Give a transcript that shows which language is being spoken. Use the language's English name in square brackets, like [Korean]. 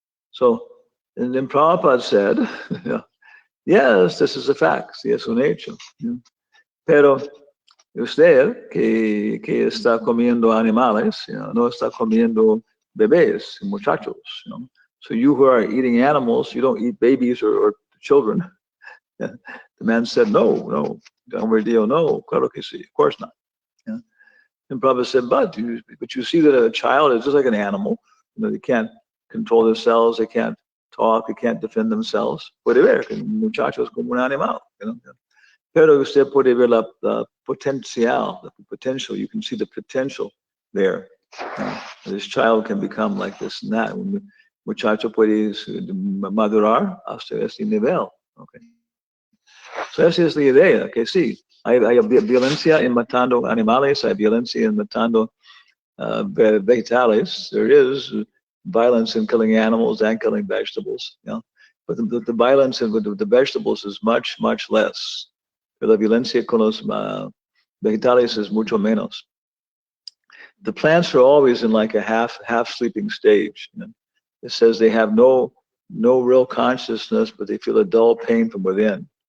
[English] So, and then Prabhupada said, yes, this is a fact, [Spanish] sí, es un hecho. Pero usted que está comiendo animales, no está comiendo bebés, muchachos. [English] So you who are eating animals, you don't eat babies or children. The man said, no, no, [Spanish] claro que sí, [English] of course not. And Prabhupada said, but you see that a child is just like an animal. They can't control themselves, they can't talk, they can't defend themselves. [Spanish] Puede ver que un muchacho es como un animal. Pero usted puede ver [English] the potential. You can see the potential there. This child can become like this and that. [Spanish] Un muchacho puede madurar hasta este nivel. Okay. So esa es la idea, que sí. Hay violencia en matando animales, hay violencia en matando vegetales. [English] There is violence in killing animals and killing vegetables. But the violence with the vegetables is much, much less. [Spanish] Pero la violencia con los vegetales is mucho menos. [English] The plants are always in like a half sleeping stage. It says they have no real consciousness, but they feel a dull pain from within.